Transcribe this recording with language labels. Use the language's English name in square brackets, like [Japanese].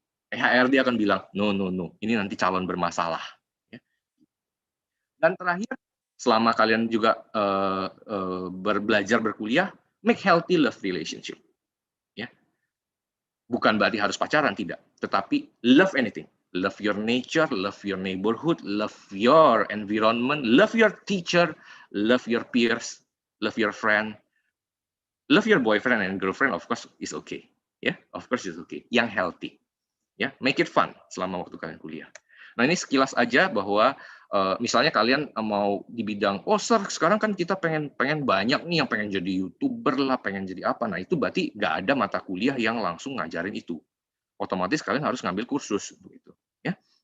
[Indonesian] HRD akan bilang, no, ini nanti calon bermasalah. Ya. Dan terakhir, selama kalian juga belajar berkuliah, make healthy love relationship. Ya. Bukan berarti harus pacaran, tidak. [English] Tetapi love anything. Love your nature, love your neighborhood, love your environment, love your teacher, love your peers, love your friend. Love your boyfriend and girlfriend, of course, is okay. Ya, of course is okay. Yang healthy. Ya, make it fun [Indonesian] selama waktu kalian kuliah. Nah, ini sekilas aja bahwa misalnya kalian mau di bidang, Sir, sekarang kan kita pengen banyak nih yang pengen jadi YouTuber lah, pengen jadi apa. Nah, itu berarti nggak ada mata kuliah yang langsung ngajarin itu. Otomatis kalian harus ngambil kursus. Begitu, ya.